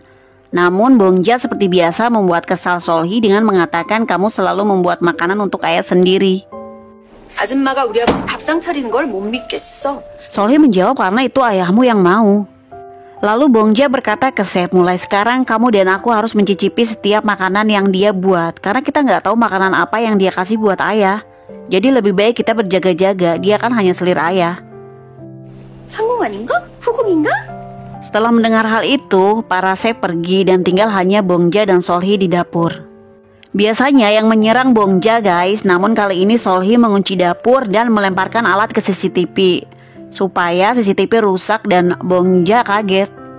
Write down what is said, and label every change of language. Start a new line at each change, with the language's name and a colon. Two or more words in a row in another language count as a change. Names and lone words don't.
Indonesian: Namun Bongja seperti biasa membuat kesal Solhee dengan mengatakan kamu selalu membuat makanan untuk ayah sendiri.
Korean: 아줌마가 우리 아버지 밥상 차리는 걸 못 믿겠어.
Indonesian: Solhee menjawab karena itu ayahmu yang mau. Lalu Bongja berkata ke chef, mulai sekarang kamu dan aku harus mencicipi setiap makanan yang dia buat. Karena kita nggak tahu makanan apa yang dia kasih buat ayah. Jadi lebih baik kita berjaga-jaga, dia kan hanya selir ayah.
Korean: 창공 아닌가? 후궁인가?
Indonesian: Setelah mendengar hal itu, para chef pergi dan tinggal hanya Bongja dan Solhee di dapur. Biasanya yang menyerang Bongja, guys, namun kali ini Solhee mengunci dapur dan melemparkan alat ke CCTV supaya CCTV rusak dan Bongja kaget.